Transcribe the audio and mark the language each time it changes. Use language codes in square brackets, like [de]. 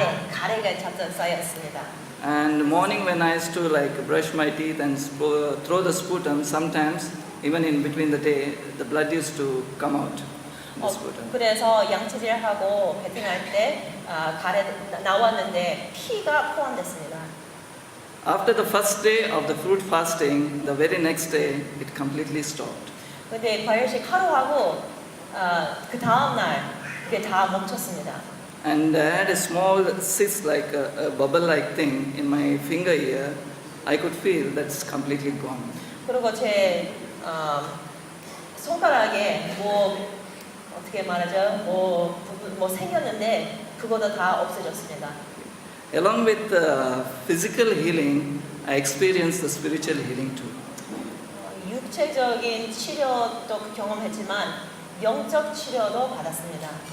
[ko] 가래가 잡혀 쌓였습니다. [en] And morning when I used to like brush my teeth and throw the sputum, sometimes even in between the day, the blood used to come out. The sputum. [ko] 그래서 양치질하고 배팅할 때 가래 나왔는데 피가 포함됐습니다. [en] After the first day of the fruit fasting, the very next day, it completely stopped. [ko] 근데 과일식 하루하고 그 다음 날 그게 다 멈췄습니다. [en] And I had a small cyst, like a bubble-like thing in my finger here. I could feel that's completely gone. [ko] 그리고 제 손가락에 뭐 어떻게 말하죠? 뭐 생겼는데 그것도 다 없어졌습니다. [en] Along with the physical healing, I experienced the spiritual healing too. [ko] 육체적인 치료도 경험했지만 영적 치료도 받았습니다.